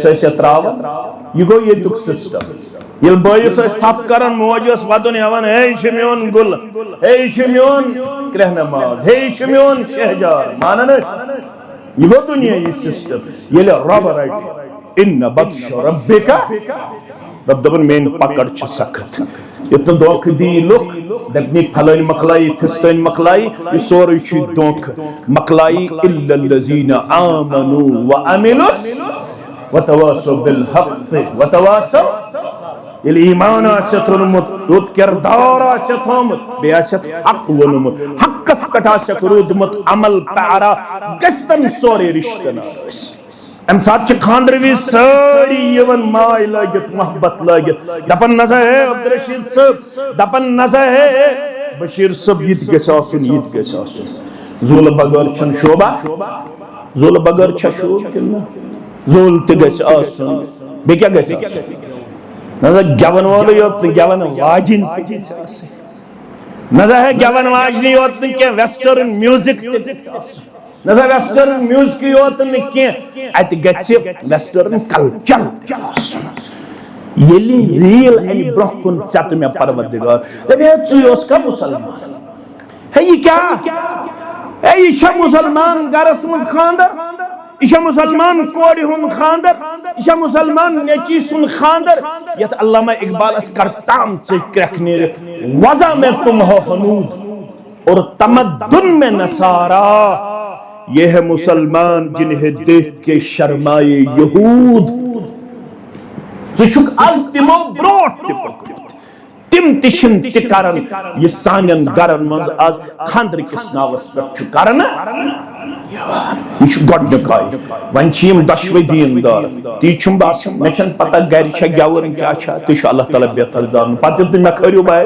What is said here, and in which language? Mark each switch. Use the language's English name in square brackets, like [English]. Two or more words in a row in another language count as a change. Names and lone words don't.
[Kashmiri] ٲسۍ تراوان یہِ گوٚو ییٚتیُک سسٹم ییٚلہِ بٲیِس ٲسۍ تھپھ کران موج ٲس ودُن ہٮ۪وان ہے یہِ چھُ میون گُل ہے یہِ چھُ میون کرٛہنہٕ ماز ہے یہِ چھُ میون شہجار مانان ٲسۍ یہ گو دنیائی سسٹم یہ رب رٹہِ [Arabic] ان بطش ربک [Kashmiri] رب دپان میٲنۍ پکڑ چھِ سخت یُتھ نہٕ دھوکہٕ دی لُکھ دپنی پھلٲنۍ مکلایی فِستٲنۍ مکلایی یہِ سورُے چھُ دھوکہٕ مکلایی [Arabic] الا الذین آمنوا وعملوا وتواصوا بالحق وتواصوا [Kashmiri] ییٚلہِ ایمان آسٮ۪تھ روٚنمُت رُت کِردار آسٮ۪تھ تھوٚومُت بیٚیہِ آسٮ۪تھ حق ووٚنمُت حقس پٮ۪ٹھ آسٮ۪کھ روٗدمُت عمل پیارا گژھِ تن سورُے رشتہٕ ناز امہِ ساتہٕ چھِ خاندرٕ وِزِ سٲری یِوان ماے لٲگِتھ محبت لٲگِتھ دپان نسا ہے عبدالرشیٖد صٲب دپان نسا ہے بشیٖر صٲب یہِ تہِ گژھِ آسُن یہِ تہِ گژھِ آسُن زوٗلہٕ بغٲر چھُنہٕ شوبا زوٗلہٕ بغٲر چھا شوب کِنہٕ نہ زوٗل تہِ گژھِ آسُن بیٚیہِ کیٛاہ گژھِ آسُن نظر گیون وولے یوت گیون واجن نظر ہے گیون واجنی یوت کی [English] western music [Kashmiri] نظر [English] western music [Kashmiri] یوت کی ات گژھِ [English] western culture [Kashmiri] ییٚلہِ ریٖل اَنہِ برونٛہہ کُن ژَٹہِ مےٚ پروردگار دپہِ ہے ژٕے اوسکھا مُسلمان ہے یہِ کیٛاہ ہے یہِ چھا مُسلمان گرس منٛز خاندر یہ چھا مسلمان کورِ ہُنٛد خاندر یہ چھا مسلمان نیچی سُنٛد خاندر یتھ علامہ اقبالس کرتام ژٔٹۍ کرٛٮ۪کھ نیٖرِتھ [Urdu] وضع میں تم ہو حنود اور تمدن میں نصارا یہ ہے مسلمان جنہیں دیکھ کے شرمائے یہود [Kashmiri] ژٕ چھُکھ آز تِمو برونٛٹھ تہِ پٔکمُت تِم تہِ چھِنہٕ تہِ کران یہِ سانٮ۪ن گرن منٛز آز خاندر کِس ناوس پٮ۪ٹھ چھُ کرنہٕ یہ چھُ گۄڈنیُک آیہِ وۄنۍ چھِ یِم دۄشوے دیٖندار تی چھُم باسان مےٚ چھنہٕ پتہ گرِ چھا گٮ۪وُن کیٛاہ چھا تہِ چھُ اللہ تعالیٰ بہتر زانُن پتہٕ ییٚلہِ تُہۍ مےٚ کھٲرِو بارِ